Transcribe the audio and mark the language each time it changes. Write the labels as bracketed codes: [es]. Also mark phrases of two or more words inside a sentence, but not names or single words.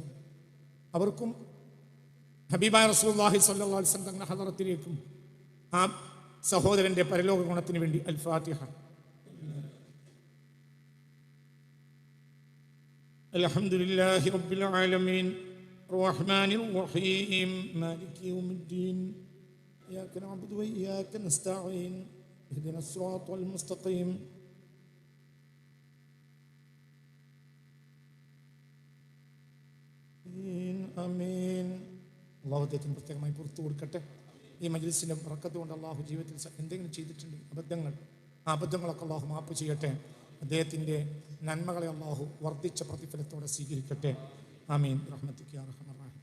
[ml] അവർക്കും ഹബീബായ റസൂലുള്ളാഹി [ar] صلى الله عليه وسلم [ml] തങ്ങളുടെ ഹദറത്തിലേക്കും ആ സഹോദരന്റെ പരലോക ഗുണത്തിന് വേണ്ടി [ar] الفاتحة. الحمد لله رب العالمين الرحمن الرحيم مالك يوم الدين إياك نعبد وإياك نستعين اهدنا الصراط المستقيم [ml] അള്ളാഹു അദ്ദേഹത്തിന് പ്രത്യേകമായി പുറത്തു കൊടുക്കട്ടെ. ഈ മജ്ലിസിൻ്റെ ബറക്കത്ത് കൊണ്ട് അള്ളാഹു ജീവിതത്തിൽ എന്തെങ്കിലും ചെയ്തിട്ടുണ്ട് അബദ്ധങ്ങൾ, ആ അബദ്ധങ്ങളൊക്കെ അള്ളാഹു മാപ്പ് ചെയ്യട്ടെ. അദ്ദേഹത്തിൻ്റെ നന്മകളെ അള്ളാഹു വർദ്ധിച്ച പ്രതിഫലത്തോടെ സ്വീകരിക്കട്ടെ. [ar] آمين رحمتك يا أرحم الرحيم.